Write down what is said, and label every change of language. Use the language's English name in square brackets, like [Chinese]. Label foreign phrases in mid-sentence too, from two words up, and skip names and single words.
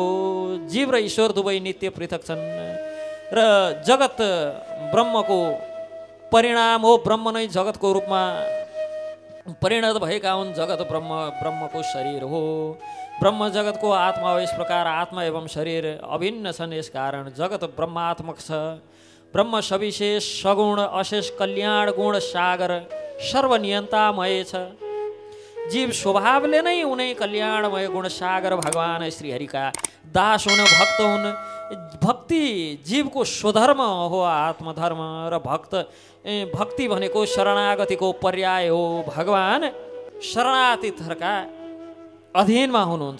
[Nepali] जीव र ईश्वर दुवै नित्य पृथक छन् र जगत ब्रह्मको परिणाम हो। ब्रह्म नै जगतको रूपमा परिणत भएका हुन्। जगत ब्रह्म, ब्रह्मको शरीर हो। ब्रह्म जगतको आत्मा हो। यस प्रकार आत्मा एवं शरीर अभिन्न छन्। यस कारण जगत ब्रह्मात्मक छ। ब्रह्म सविशेष सगुण अशेष कल्याण गुण सागर सर्वनियन्तामय छ। जीव स्वभावले नै उनै कल्याणमय गुण सागर भगवान श्रीहरिका दास हुन्, भक्त हुन्। भक्ति जीवको स्वधर्म हो, आत्मधर्म। र भक्ति भनेको शरणागतिको पर्याय हो। भगवान शरणागतिहरूका अधीनमा हुनुहुन्छ।